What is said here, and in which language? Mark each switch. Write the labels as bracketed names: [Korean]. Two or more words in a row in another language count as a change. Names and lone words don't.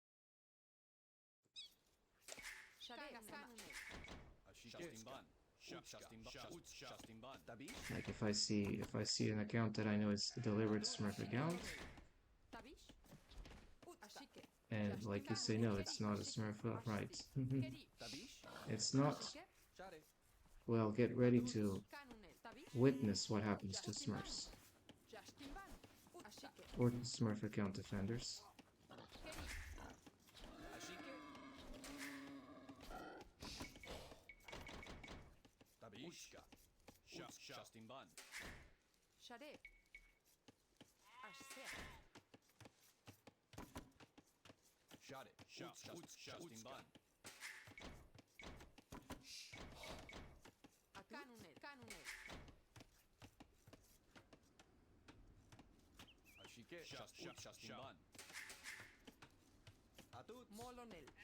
[English] Like if I see an account that I know is a deliberate smurf account, and like you say, no, it's not a smurf, right? It's not. Well, get ready to witness what happens to smurfs or smurf account defenders. Shade. Ashsea. Canunel. Canunel. Molonel.